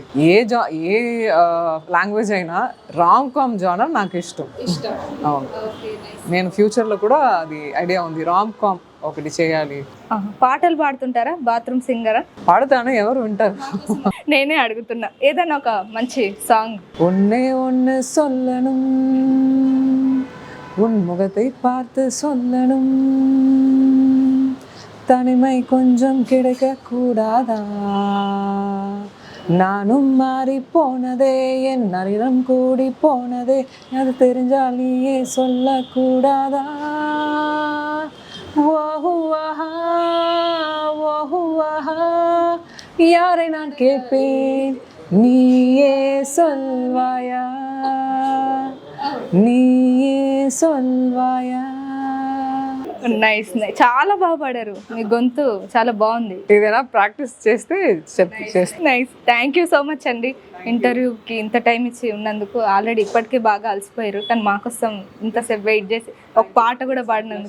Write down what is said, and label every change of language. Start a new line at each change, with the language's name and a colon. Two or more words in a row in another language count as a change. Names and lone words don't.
Telugu: ఏ లాంగ్వేజ్ అయినా
English: rom com genre
Telugu: నాకు ఇష్టం. అవును, నేను ఫ్యూచర్లో కూడా అది ఐడియా ఉంది,
English: rom com
Telugu: ఒకటి చేయాలి. పాటలు పాడుతుంటారా? బాత్రూమ్ సింగరా? పాడుతాను, ఎవరు వింటారు? నేనే అడుగుతున్నా, ఏదైనా ఒక మంచి సాంగ్.
Tamil: ஒன்னே ஒன்று சொல்லணும், உன் முகத்தை பார்த்து சொல்லணும், தனிமை கொஞ்சம் கிடைக்க கூடாதா, நானும் மாறி போனதே, என் நரிடம் கூடி போனதே, அது தெரிஞ்சால் நீயே சொல்லக்கூடாதா, ஓஹுவாஹா ஓஹுவாஹா, யாரை நான் கேட்பேன், நீயே சொல்வாயா, நீயே சொல்வாயா.
Telugu: నైస్, చాలా బాగా పాడారు, మీ గొంతు చాలా బాగుంది. ఏదైనా ప్రాక్టీస్ చేస్తే నైస్.
English: thank you so much
Telugu: అండి, ఇంటర్వ్యూకి ఇంత టైం ఇచ్చి ఉన్నందుకు. ఆల్రెడీ ఇప్పటికే బాగా అలసిపోయారు, కానీ మాకోసం ఇంతసేపు వెయిట్ చేసి ఒక పాట కూడా పాడినందుకు